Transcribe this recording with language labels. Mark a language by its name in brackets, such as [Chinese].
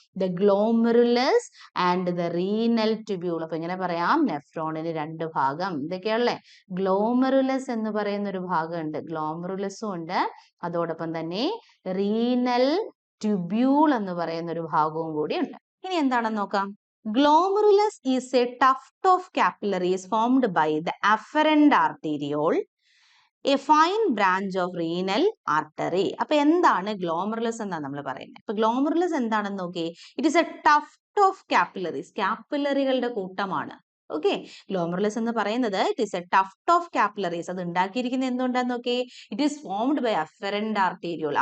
[English] The glomerulus and the renal tubule. [Malayalam] അപ്പൊ ഇങ്ങനെ പറയാം, നെഫ്രോണിന് 2 ഭാഗം. ഇതൊക്കെയല്ലേ ഗ്ലോമെറുലസ് എന്ന് പറയുന്ന ഒരു ഭാഗമുണ്ട്. ഗ്ലോമെറുലസും ഉണ്ട്, അതോടൊപ്പം തന്നെ റീനൽ ട്യൂബ്യൂൾ എന്ന് പറയുന്ന ഒരു ഭാഗവും കൂടി ഉണ്ട്. ഇനി എന്താണെന്ന് നോക്കാം. [English] Glomerulus is a tuft of capillaries formed by the afferent arteriole, a fine branch of renal artery. [Malayalam] അപ്പൊ എന്താണ് ഗ്ലോമറുലസ് എന്നാണ് നമ്മൾ പറയുന്നത്. അപ്പൊ ഗ്ലോമറുലസ് എന്താണെന്ന് നോക്കിയേ. [English] It is a tuft of capillaries. [Malayalam] കാപ്പിലറികളുടെ കൂട്ടമാണ്. [English] okay, glomerulus [Malayalam] എന്ന് പറയുന്നത് [English] It is a tuft of capillaries. [Malayalam] അത് ഉണ്ടാക്കിയിരിക്കുന്നത് എന്തുകൊണ്ടാന്ന് നോക്കിയേ. [English] It is formed by afferent arteriole.